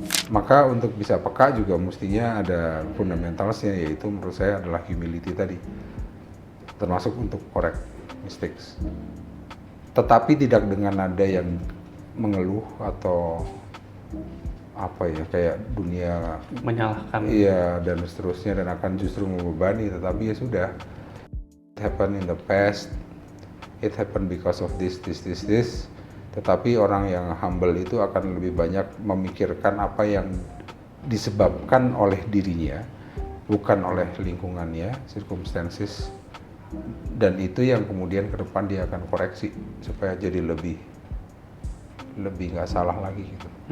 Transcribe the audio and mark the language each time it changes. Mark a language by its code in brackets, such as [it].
[id] Maka untuk bisa peka juga mestinya ada fundamentalsnya, yaitu menurut saya adalah humility tadi, termasuk untuk [en] correct mistakes. [id] Tetapi tidak dengan nada yang mengeluh atau apa ya, kayak dunia Menyalahkan. iya dan seterusnya, dan akan justru membebani. Tetapi ya sudah, [en] it happened in the past, it happened because of this. [id] Tetapi orang yang humble itu akan lebih banyak memikirkan apa yang disebabkan oleh dirinya, bukan oleh lingkungannya, circumstances, dan itu yang kemudian ke depan dia akan koreksi supaya jadi lebih nggak salah lagi gitu.